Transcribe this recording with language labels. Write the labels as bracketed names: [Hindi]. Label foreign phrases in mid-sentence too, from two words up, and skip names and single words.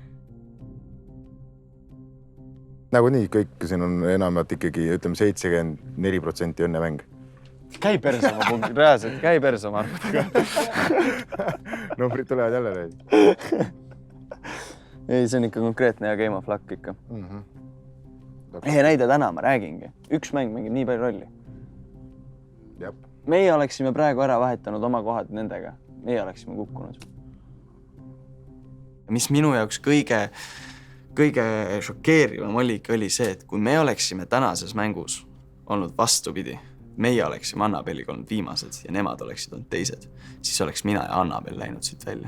[Estonian] Nagu nii, kõik siin on enamalt ikkagi, ütleme 74% õnnemäng. Käi perse oma punktid, reaalselt, käi perse oma arvudega. Numbrid tulevad jälle neid. Ei, see on ikka konkreetne ja [English] game of luck [Estonian] ikka. Näide täna, ma räägingi. Üks mäng mängib nii palju rolli. Meie oleksime praegu ära vahetanud oma kohad nendega. Meie oleksime kukkunud. Mis minu jaoks kõige šokeerivam oli see, et kui me oleksime tänases mängus olnud vastupidi, meie oleksime Annabeliga olnud viimased ja nemad oleksid olnud teised, siis oleks mina ja Annabel läinud siit välja.